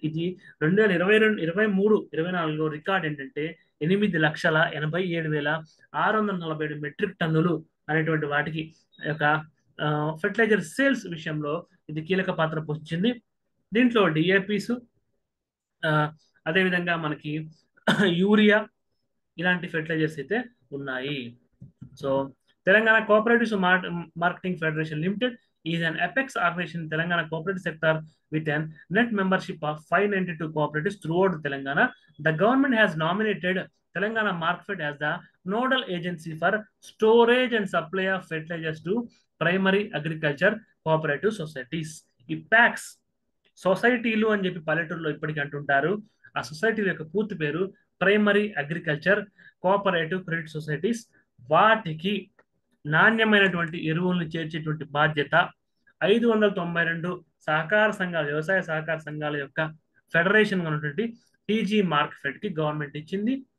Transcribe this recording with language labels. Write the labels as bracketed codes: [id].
[te] ఇది 2022-23-24 రికార్డ్ ఏంటంటే 8,87,647 మెట్రిక్ టన్నులు అనేటువంటి వాటికి యొక్క ఫెర్టిలైజర్ సేల్స్ విషయంలో ఇది కీలక పాత్ర పోషించింది. దీంట్లో డిఏపిస్, అదేవిధంగా మనకి యూరియా ఇలాంటి ఫెర్టిలైజర్స్ అయితే ఉన్నాయి. [en] So Telangana cooperatives marketing federation limited is an apex organization in Telangana cooperative sector with a net membership of 592 cooperatives throughout Telangana. The government has nominated Telangana Markfed as the nodal agency for storage and supply of fertilizers to primary agriculture cooperative societies. [te] ఈ packs సొసైటీలు అని చెప్పి పల్లెటూరులో ఇప్పటికీ అంటుంటారు. ఆ సొసైటీల యొక్క పూర్తి పేరు primary agriculture cooperative credit societies. వాటికి నాణ్యమైనటువంటి ఎరువులను చేర్చేటువంటి బాధ్యత 592 సహకార సంఘాల వ్యవసాయ సహకార సంఘాల యొక్క ఫెడరేషన్ ఉన్నటువంటి టీజీ మార్క్ ఫెడ్ కి గవర్నమెంట్ ఇచ్చింది.